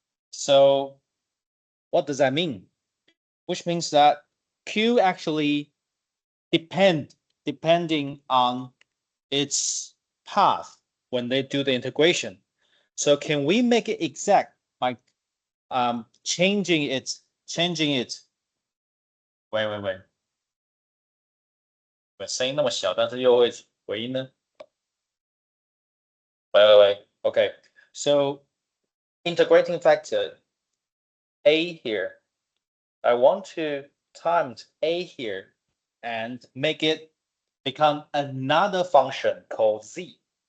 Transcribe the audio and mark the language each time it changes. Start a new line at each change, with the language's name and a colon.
English: So what does that mean? Which means that q actually depending on its path when they do the integration. So can we make it exact by changing it?
Chinese: 喂，声音那么小，但是又会回音呢？喂，OK.
English: So integrating factor a here. I want to times a here and make it become another function called z.